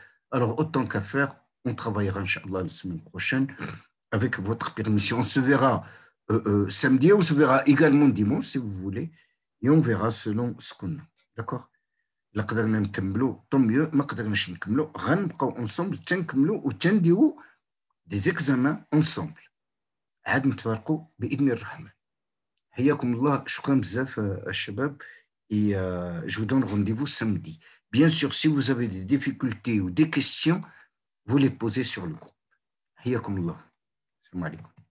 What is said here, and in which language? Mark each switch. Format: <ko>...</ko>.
<fr>Alors, autant qu'à faire, on travaillera, Inch'Allah, la semaine prochaine. Avec votre permission, on se verra samedi, on se verra également dimanche, si vous voulez, et on verra selon ce qu'on a. D'accord?</fr> <ar>لا قدرنا نكملوا</ar> <fr>tant mieux,</fr> <ar>ما قدرناش نكملوا غنبقاو</ar> <fr>ensemble</fr> <ar>تنكملوا وتنديروا</ar> <fr>des examens ensemble.</fr> <ar>عاد نتفارقوا بإذن الرحمن. حياكم الله, شكرا بزاف الشباب,</ar> <fr>et je vous donne rendez-vous samedi. Bien sûr, si vous avez des difficultés ou des questions, vous les posez sur le groupe.</fr> <ar>حياكم الله. السلام عليكم.</ar>